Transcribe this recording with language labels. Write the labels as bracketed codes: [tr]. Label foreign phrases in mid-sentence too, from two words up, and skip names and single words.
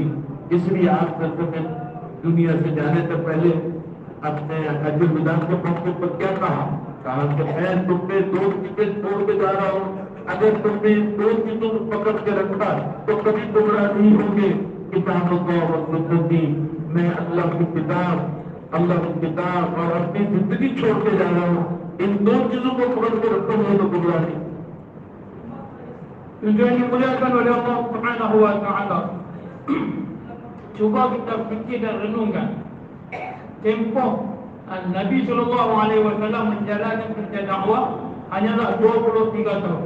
[hi] इसलिए आप में दुनिया से जाने से पहले अपने [ar] حجة الوداع [hi] के मौके पर क्या कहा कि मैं तुम पे 2 चीजें छोड़ के जा रहा हूँ। अगर तुमने 2 चीजों को पकड़ के रखा तो कभी गुमराह नहीं होंगे। किताब और सुन्नती, मैं अल्लाह की किताब और अपनी जिंदगी छोड़ के जा रहा हूँ। इन 2 चीजों को पकड़ के रखोगे तो गुमराह नहीं। [ms] Tujuan dimuliakan oleh Allah [ar] سبحانه وتعالى. [ms] Cuba kita fikir dan renungkan tempoh Nabi SAW menjalankan kerja dakwah hanyalah 23 tahun.